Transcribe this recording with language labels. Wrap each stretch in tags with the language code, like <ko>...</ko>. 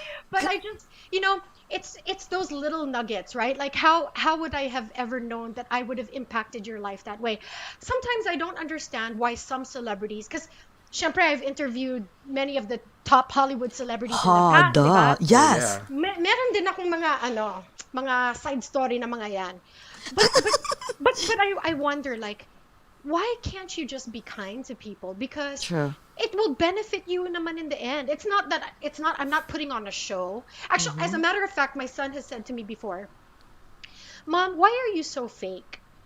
<en>But I just, it's those little nuggets, right? Like how would I have ever known that I would have impacted your life that way? Sometimes I don't understand why some celebrities, because syempre I've interviewed many of the top Hollywood celebrities in the past, diba? Yes. Yeah.</en> <tl>Meron din akong mga side story na mga yan.</tl> <en>But I wonder, like, why can't you just be kind to people? Because True. it will benefit you naman in the end. I'm not putting on a show. Actually, as a matter of fact, my son has said to me before, "Mom, why are you so fake?"</en>